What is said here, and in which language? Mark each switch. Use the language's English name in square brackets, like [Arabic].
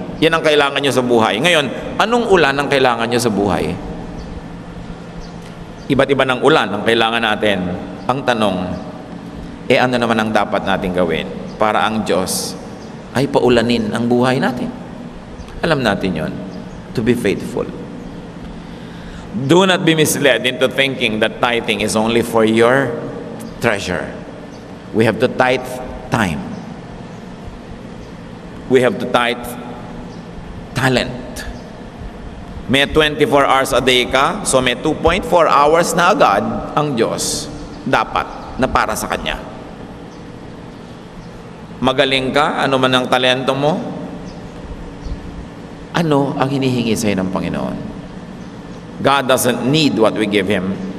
[Filipino] Yan ang kailangan nyo sa buhay. Ngayon, anong ulan ang kailangan nyo sa buhay? Iba't iba ng ulan ang kailangan natin. Ang tanong, ano naman ang dapat natin gawin para ang Diyos ay paulanin ang buhay natin? Alam natin yon. [English] To be faithful. Do not be misled into thinking that tithing is only for your treasure. We have to tithe time. We have to tithe talent. [Filipino] May 24 hours a day ka, so may 2.4 hours na agad ang Diyos dapat na para sa Kanya. Magaling ka, ano man ang talento mo, ano ang hinihingi sa'yo ng Panginoon? [English] God doesn't need what we give Him.